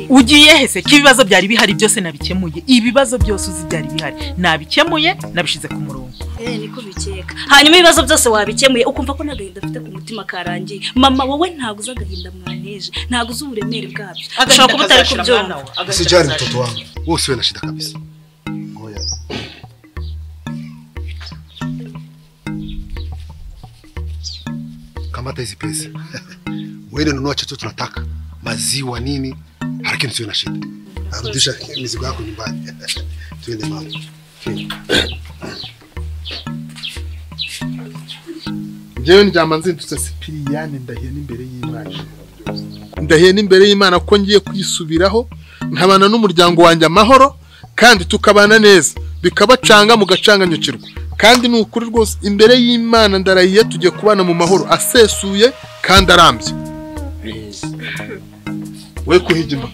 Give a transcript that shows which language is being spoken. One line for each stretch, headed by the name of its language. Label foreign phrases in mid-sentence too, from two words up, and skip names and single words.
Kinyarwanda: ugiye hese ko ibibazo byari bihari byose nabikemuye ibibazo byose uzi byari bihari nabikemuye nabishize ku murongo niko bikeka hanyuma ibibazo byose wabikemuye ukumva ko n'agahinda afite ku mutima karangiye mama wowe ntabwo uzi agahinda mwaneje ntabwo uzi uburemere bwabyo ushobora kuba utari kubyumva
Swahili: usijali mtoto wangu wewe usiwe na shida kabisa ngoja kamata hizi pesa wewe nunua chochote tunataka maziwa nini lakini usiwe na shida arudisha mizigo yako nyumbani tuende mama
Kinyarwanda: njyewe ndyama nzindutse Sipiriyane ndahiye n'imbere y'Imana ko ngiye kwisubiraho nkabana n'umuryango wanjye amahoro kandi tukabana neza bikabacanga mugacanganyukirwa kandi ni ukuri rwose imbere y'Imana ndarahiye tujye kubana mu mahoro asesuye kandi arambye we kuhigima